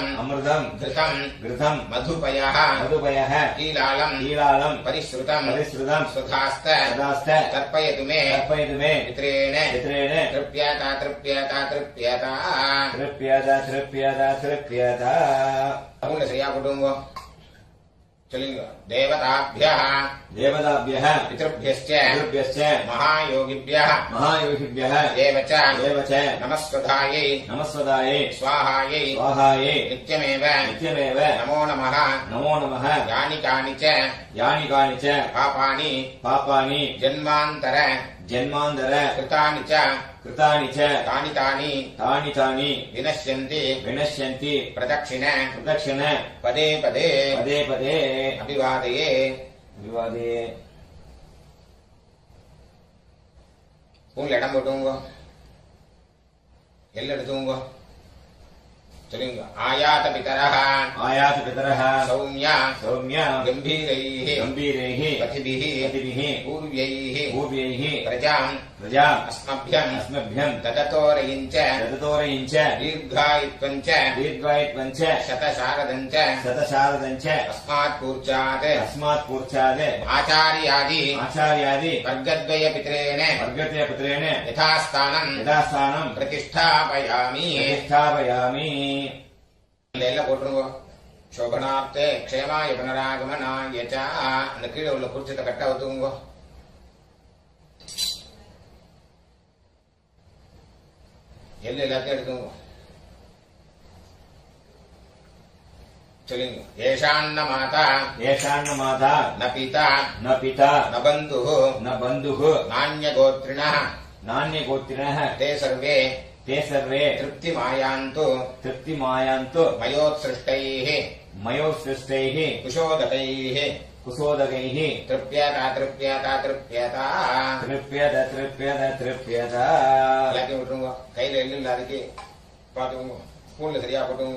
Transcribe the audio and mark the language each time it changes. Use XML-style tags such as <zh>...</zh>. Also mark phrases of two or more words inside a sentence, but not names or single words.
<sa>अमृतम् घृतम् घृतम् मधुपयः मधुपयः कीलालम् कीलालम् परिश्रुतम् परिश्रुतम् सुधास्त सदास्त तर्पयतु मे तर्पयतु मे पित्रेण पित्रेण तृप्यता तृप्यता तृप्यता तृप्यता तृप्यता तृप्यता</sa> <ta>அவங்க சரியா போட்டுங்க சொல்லுங்க தேவதாभ्यः</ta> <sa>देवताभ्यः पितृभ्यश्च पितृभ्यश्च महायोगिभ्यः महायोगिभ्यः देव च नमस्वधायै नमस्वदायै स्वाहायै स्वाहायै नित्यमेव नित्यमेव नमो नमः नमो नमः यानि कानि च पापानि जन्मान्तर कृतानि च तानि विनश्यन्ति प्रदक्षिण पदे पदे अभिवादये</sa> <ta>உங்களை இடம் போட்டுங்க எல்லாம் எடுத்துங்க சொல்லுங்க.</ta> <sa>आयात पितरः आयात पितरः சௌமிய सौम्य கம்பீரைः गम्भीरैः பதிபிः गतिभिः பூர்வைः पूर्व्यैः பிரஜாம் प्रजा அஸ்மभ्யம் अस्मभ्यम् தததோரயிஞ்ச तदतोरयिञ्च தீர்காயித்வஞ்ச दीर्घायित्वञ्च சதசாரதஞ்ச शतशारदञ्च अस्मात् पूर्च्छात् अस्मात् पूर्च्छात् ஆச்சாரியாதி आचार्यादि वर्गद्वय पित्रेण वर्गस्य पुत्रेण யதாஸ்தானம் यथास्थानम् பிரதிஷ்டாபயாமி. प्रतिष्ठापयामि</sa> <ta>எல்லாம் போட்டுருங்க.</ta> <sa>शोभनार्थे क्षेमाय पुनरागमनाय च.</sa> <ta>அந்த கீழே உள்ள குறிச்சத்தை கட்டா ஒத்துக்குங்க. எல்லாம் எல்லாத்தையும் எடுத்துங்க. சொல்லுங்க.</ta> <sa>येषान्न माता येषान्न माता न पिता न पिता न बन्धुः न बन्धुः நான்யகோத்ரிணः नान्यगोत्रिणः ते सर्वे ते सर्वे तृप्तिमायान्तु तृप्तिमायान्तु मयोत्सृष्टैः मयोसृष्टैः कुशोदकैः कुशोदकैः तृप्यता तृप्यता तृप्यता. तृप्यत तृप्यत तृप्यत</sa> <ta>எல்லாத்தையும் விட்டுருங்க. கையில எள்ளு இல்லாதக்கு பாத்துக்கோங்க. ஸ்பூன்ல சரியா போட்டுங்க.</ta>